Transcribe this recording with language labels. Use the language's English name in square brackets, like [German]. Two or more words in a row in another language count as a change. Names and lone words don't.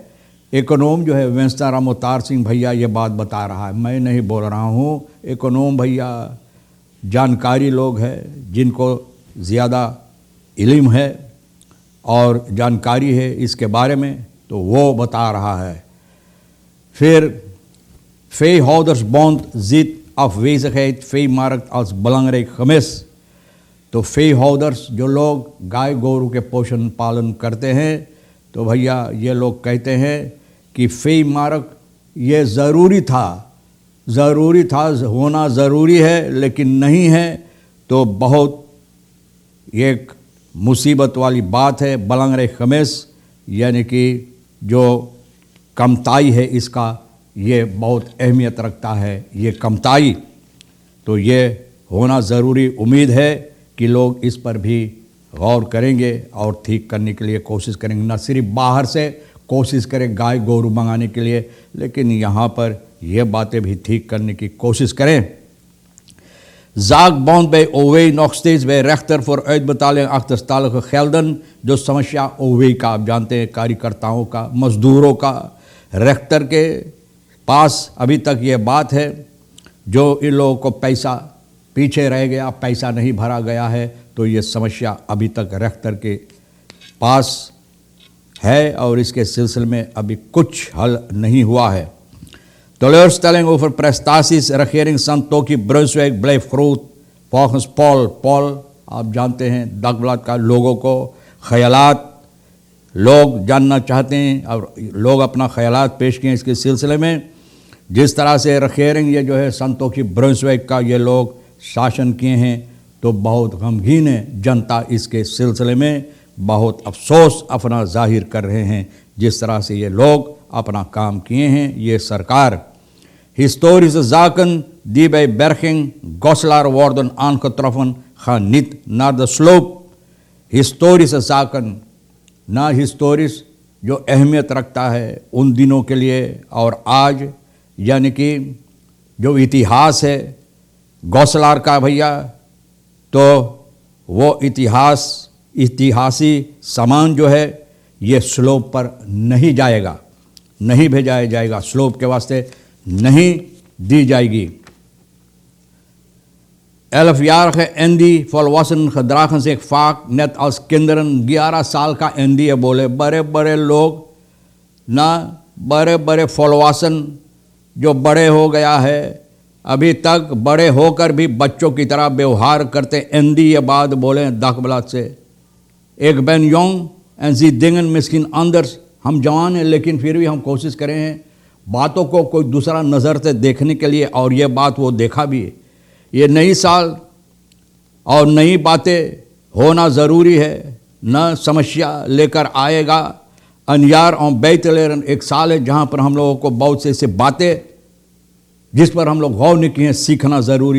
[Caribbean Hindustani] इकोनॉम जो है विंस्टन रामोतार सिंह भैया ये बात बता रहा है, मैं नहीं बोल रहा हूँ। इकोनॉम भैया जानकारी लोग हैं, जिनको ज़्यादा इल्म है और जानकारी है इसके बारे में, तो वो बता रहा है। [Dutch] फिर veehouders ziet afwezigheid veemarkt als belangrijk gemis। [Caribbean Hindustani] तो veehouders जो लोग गाय गोरू के पोषण पालन करते हैं, तो भैया ये लोग कहते हैं कि veemarkt ये ज़रूरी था, होना ज़रूरी है, लेकिन नहीं है तो बहुत एक मुसीबत वाली बात है। [Dutch] belangrijk gemis [Caribbean Hindustani] यानी कि जो कमताई है, इसका ये बहुत अहमियत रखता है, ये कमताई। तो ये होना ज़रूरी। उम्मीद है कि लोग इस पर भी गौर करेंगे और ठीक करने के लिए कोशिश करेंगे। न सिर्फ बाहर से कोशिश करें गाय गोरू मंगाने के लिए, लेकिन यहाँ पर यह बातें भी ठीक करने की कोशिश करें। [Dutch] zaakbond bij OW nog steeds bij rechter voor uitbetaling achterstallige gelden। [Caribbean Hindustani] जो समस्या OW का आप जानते हैं, कार्यकर्ताओं का, मजदूरों का, रेक्टर के पास अभी तक ये बात है, जो इन लोगों को पैसा पीछे रह गया, पैसा नहीं भरा गया है, तो ये समस्या अभी तक रेक्टर के पास है और इसके सिलसिले में अभी कुछ हल नहीं हुआ है। [Dutch] Teleurstelling over prestaties regering Santoki Brunswijk blijft groot volgens Paul [Caribbean Hindustani] आप जानते हैं दागब्लाद का लोगों को ख्यालात लोग जानना चाहते हैं और लोग अपना ख्यालात पेश किए इसके सिलसिले में। जिस तरह से regering ये जो है संतोखी ब्रुंसविक का ये लोग शासन किए हैं, तो बहुत गमगीन है जनता इसके सिलसिले में, बहुत अफसोस अपना जाहिर कर रहे हैं जिस तरह से ये लोग अपना काम किए हैं। ये सरकार [Dutch] historische zaken die bij berging Goslar worden aangetroffen gaan niet naar de sloop। historische zaken [Caribbean Hindustani] ना historisch जो अहमियत रखता है उन दिनों के लिए और आज, यानी कि जो इतिहास है गौसलार का भैया, तो वो इतिहासी सामान जो है ये स्लोप पर नहीं जाएगा, नहीं भेजा जाएगा, स्लोप के वास्ते नहीं दी जाएगी। [Dutch] 11-jarige Andy volwassenen gedragen zich vaak net als kinderen। [Caribbean Hindustani] 11 साल का एंडी है, बोले बड़े बड़े लोग ना, बड़े बड़े फॉलोवासन जो बड़े हो गया है, अभी तक बड़े होकर भी बच्चों की तरह व्यवहार करते। एंडी ये बात बोले दागब्लाद से। [Dutch] एक ben jong en zie dingen misschien anders। [Caribbean Hindustani] हम जवान हैं लेकिन फिर भी हम कोशिश करें हैं बातों को कोई दूसरा नज़र से देखने के लिए, और ये बात वो देखा भी है। ये नई साल और नई बातें होना ज़रूरी है, न समस्या लेकर आएगा। अनयार और बेतलेरन एक साल है जहाँ पर हम लोगों को बहुत से ऐसे बातें जिस पर हम लोग गौर नहीं किए सीखना ज़रूरी है।